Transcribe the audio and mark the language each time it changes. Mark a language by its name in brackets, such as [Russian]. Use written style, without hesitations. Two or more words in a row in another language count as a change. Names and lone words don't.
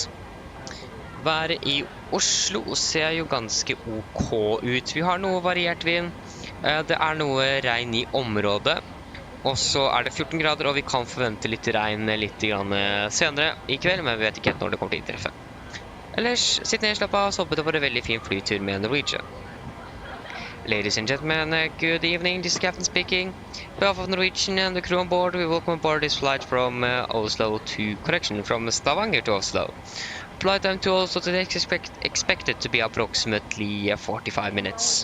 [Norwegian] Været i Oslo ser jo ganske ok ut. Vi har noe variert vind. Det er noe regn i området. Og så er det 14 grader, og vi kan forvente litt regn litt senere i kveld, men vi vet ikke helt når det kommer til å inntreffe. Ellers, sitt ned, slapp av, så håper det var en veldig fin flytur med Norwegian. [English] Ladies and gentlemen, good evening, this is Captain speaking. On behalf of Norwegian and the crew on board, we welcome aboard this flight from Oslo to, from Stavanger to Oslo. Flight time to Oslo today is expected to be approximately 45 minutes.